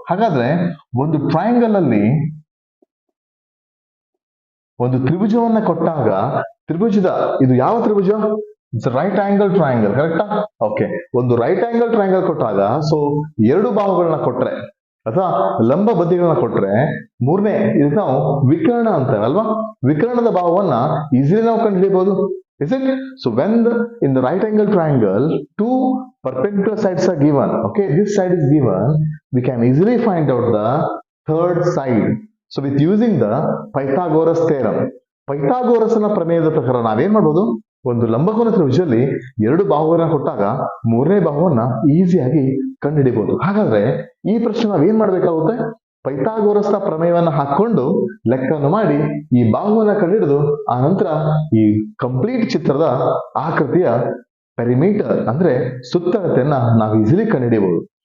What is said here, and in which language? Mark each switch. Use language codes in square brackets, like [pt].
[kn] ಹಾಗಾದ್ರೆ ಒಂದು ಟ್ರಯಾಂಗಲ್ ಅಲ್ಲಿ ಒಂದು ತ್ರಿಭುಜವನ್ನ ಕೊಟ್ಟಾಗ, ತ್ರಿಭುಜದ ಇದು ಯಾವ ತ್ರಿಭುಜ? [en] it's right angle triangle, [kn] ಕರೆಕ್ಟಾ? ಓಕೆ, ಒಂದು ರೈಟ್ ಆಂಗಲ್ ಟ್ರಯಾಂಗಲ್ ಕೊಟ್ಟಾಗ, ಸೊ 2 ಬಾಹುಗಳನ್ನ ಕೊಟ್ರೆ ಅಥವಾ ಲಂಬ ಬದಿಗಳನ್ನ ಕೊಟ್ರೆ, ಮೂರನೇ ಇದಕ್ಕೆ ನಾವು ವಿಕರ್ಣ ಅಂತೇವೆ ಅಲ್ವಾ. ವಿಕರ್ಣದ ಭಾವವನ್ನ ಈಸಿಲಿ ನಾವು ಕಂಡುಹಿಡಿಯಬಹುದು. [en] Is it? So when in the right angle triangle 2 perpendicular sides are given, okay, this side is given, we can easily find out the third side. So with using the Pythagoras theorem, [kn] ಪೈಥಾಗೋರಸ್ನ ಪ್ರಮೇಯದ ಪ್ರಕಾರ ನಾವೇನ್ ಮಾಡ್ಬೋದು, ಒಂದು ಲಂಬಕೋನ ತ್ರಿಭುಜದಲ್ಲಿ 2 ಬಾಹುಗಳನ್ನ ಕೊಟ್ಟಾಗ ಮೂರನೇ ಬಾಹುವನ್ನ ಈಸಿಯಾಗಿ ಕಂಡುಹಿಡಿಬಹುದು. ಹಾಗಾದ್ರೆ ಈ ಪ್ರಶ್ನೆ ನಾವೇನ್ ಮಾಡ್ಬೇಕಾಗುತ್ತೆ, ಪೈಥಾಗೋರಸ್ನ ಪ್ರಮೇಯವನ್ನ ಹಾಕೊಂಡು ಲೆಕ್ಕವನ್ನು ಮಾಡಿ ಈ ಬಾಹುವನ್ನ ಕಂಡುಹಿಡಿದು ಆ ನಂತರ ಈ ಕಂಪ್ಲೀಟ್ ಚಿತ್ರದ ಆಕೃತಿಯ ಪೆರಿಮೀಟರ್ ಅಂದ್ರೆ ಸುತ್ತಳತೆಯನ್ನ ನಾವು ಈಸಿಲಿ ಕಂಡುಹಿಡಿಯಬಹುದು.